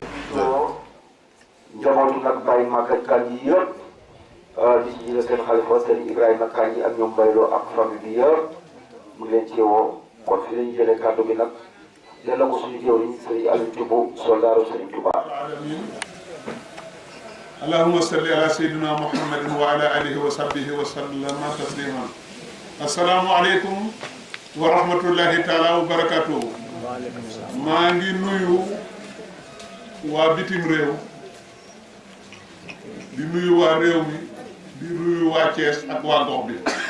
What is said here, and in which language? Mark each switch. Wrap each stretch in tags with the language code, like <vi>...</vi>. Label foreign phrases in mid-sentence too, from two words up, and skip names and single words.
<wo>njabootu nag Baye Maguette Kandji yi yëpp di ci jiite seen xalifa seen Ibrahima Kandji ak ñoom Bayloo ak famille bi yëpp mu ngi leen ci woo kon fi lañu jëlee kàddu gi nag delloo ko suñu jëwriñ Sëriñ Aliou Thioub soldaaru Sëriñ Tuubaa.</wo> <ar>اللهم صل على سيدنا محمد وعلى آله وصحبه وسلم تسليما. السلام عليكم ورحمة الله تعالى وبركاته.</ar> <wo>maa ngi nuyu waa bitim réew di nuyu waa réew mi di nuyu waa Thiès ak waa gox bi</wo>